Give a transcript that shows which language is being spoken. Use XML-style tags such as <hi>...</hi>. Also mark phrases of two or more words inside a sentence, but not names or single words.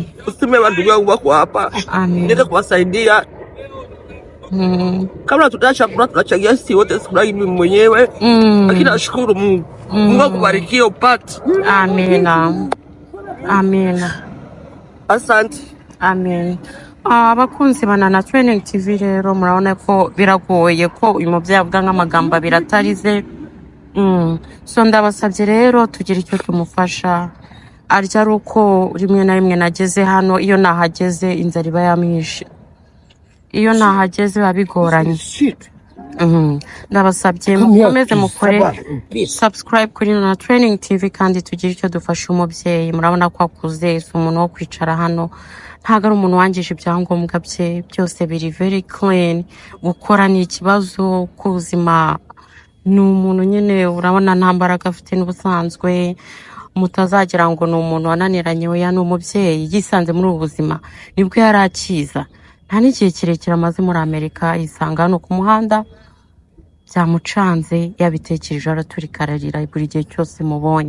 <sw>Usime ndugu yangu wako hapa. Amen. Nenda kuwasaidia. Kama tunachangia sisi wote sikula hivi mwenyewe. Lakini nashukuru Mungu. Mungu akubarikie upate. Amen. Amen. Asante. Amen.</sw> <rw>Abakunzi ba Nana Training TV rero murabona ko biragoye ko uyu mubyeyi avuga nk'amagambo biratarize. So ndabasabye rero tugira icyo tumufasha. Arya ari uko rimwe na rimwe nageze hano, iyo nahageze inzara iba yamwishe, iyo nahageze babigoranye. Ndabasabye mukomeze mukore subscribe kuri Nana Training TV kandi tugira icyo dufasha umubyeyi. Murabona ko akuze, si umuntu wo kwicara hano, ntago ari umuntu wangije ibyangombwa bye, byose biri</rw> <en>very clean.</en> <rw>Gukora ni ikibazo ku buzima, ni umuntu nyine urabona nta mbaraga afite n'ubusanzwe. Mutazagira ngo ni umuntu wananiranye, oya ni umubyeyi yisanze muri ubu buzima nibwo yari akiza. Nta n'igihe kirekire amaze muri Amerika, yisanga hano ku muhanda, byamucanze, yabitekereje araturika ararira buri gihe cyose mubonye.</rw>